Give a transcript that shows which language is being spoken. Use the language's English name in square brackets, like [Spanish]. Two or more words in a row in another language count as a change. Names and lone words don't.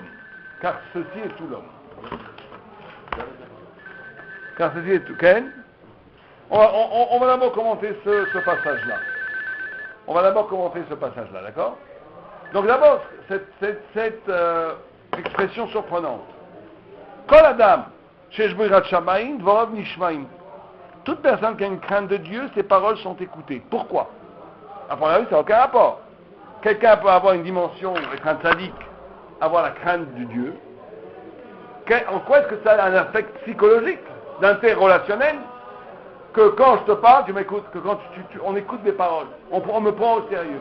[French] Car ceci est tout l'homme. Car ceci est tout. Ken, on va d'abord commenter ce passage-là. On va d'abord commenter ce passage-là, d'accord? Donc d'abord, cette expression surprenante. [Hebrew] כל אדם שיש בו יראת שמים דבריו נשמעים. [French] Toute personne qui a une crainte de Dieu, ses paroles sont écoutées. Pourquoi? À première vue, ça n'a aucun rapport. Quelqu'un peut avoir une dimension, être un tzaddik, avoir la crainte de Dieu. En quoi est-ce que ça a un effet psychologique, d'interrelationnel, que quand je te parle, tu m'écoutes, que quand on écoute mes paroles, on me prend au sérieux.